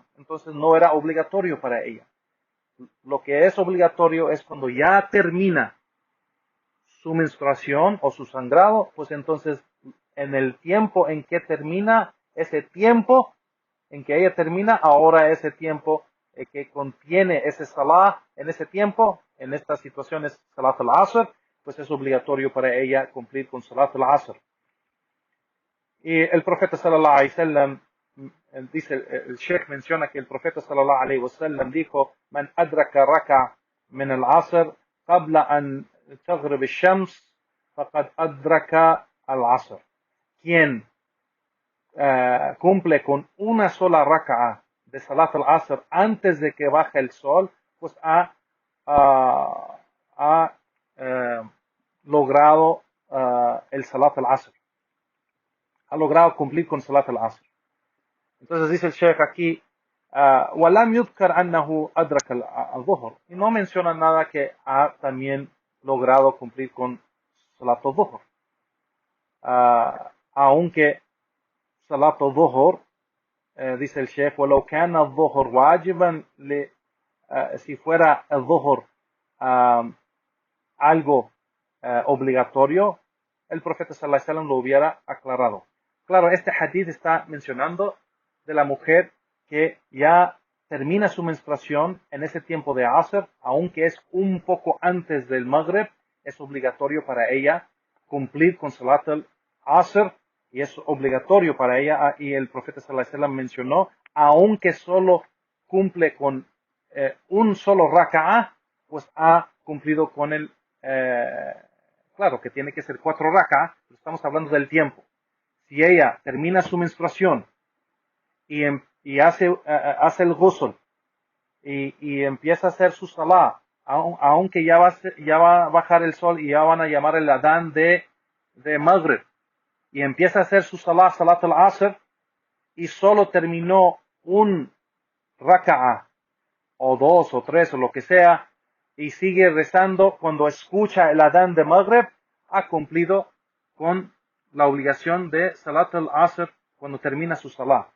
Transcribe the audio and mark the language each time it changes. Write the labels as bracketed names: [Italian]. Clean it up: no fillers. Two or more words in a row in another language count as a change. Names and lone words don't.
[Spanish] Entonces, no era obligatorio para ella. Lo que es obligatorio es cuando ya termina su menstruación o su sangrado, pues entonces, en el tiempo en que termina, ese tiempo en que ella termina, ahora ese tiempo que contiene ese salah, en ese tiempo, en estas situaciones, [Arabic] صلاة العصر, [Spanish] pues es obligatorio para ella cumplir con [Arabic] صلاة العصر. [Spanish] Y el profeta [Arabic] صلى الله عليه وسلم [Spanish] dice, el Sheikh menciona que el profeta [Arabic] صلى الله عليه وسلم dijo: "من أدرك ركعة من العصر قبل أن تغرب الشمس فقد أدرك العصر." [Spanish] Quien cumple con una sola raka'a de [Arabic] صلاة العصر [Spanish] antes de que baje el sol, pues ha logrado el [Arabic] صلاة العصر. [Spanish] Ha logrado cumplir con [Arabic] صلاة العصر. [Spanish] Entonces dice el Sheikh aquí, [Arabic] ولم يذكر أنه أدرك الظهر. [Spanish] Y no menciona nada que ha también logrado cumplir con [Arabic] صلاة الظهر. [Spanish] Aunque [Arabic] صلاة الظهر, [Spanish] dice el Sheikh, [Arabic] ولو كان الظهر واجبا [Spanish] si fuera el Dhuhr algo obligatorio, el profeta [Arabic] صلى الله عليه وسلم [Spanish] lo hubiera aclarado. Claro, este hadith está mencionando de la mujer que ya termina su menstruación en ese tiempo de Asr, aunque es un poco antes del Maghrib, es obligatorio para ella cumplir con [Arabic] صلاة العصر, [Spanish] y es obligatorio para ella, y el profeta [Arabic] صلى الله عليه وسلم [Spanish] mencionó, aunque solo cumple con un solo raka'ah, pues ha cumplido con el claro que tiene que ser 4 raka'ah, pero estamos hablando del tiempo. Si ella termina su menstruación y hace el ghusl y empieza a hacer su salah, aunque ya va a bajar el sol y ya van a llamar el adán de Maghrib, y empieza a hacer su salah, [Arabic] صلاة العصر, [Spanish] y solo terminó un raka'ah, o 2 o 3 o lo que sea, y sigue rezando cuando escucha el adán de Maghrib, ha cumplido con la obligación de [Arabic] صلاة العصر [Spanish] cuando termina su salah.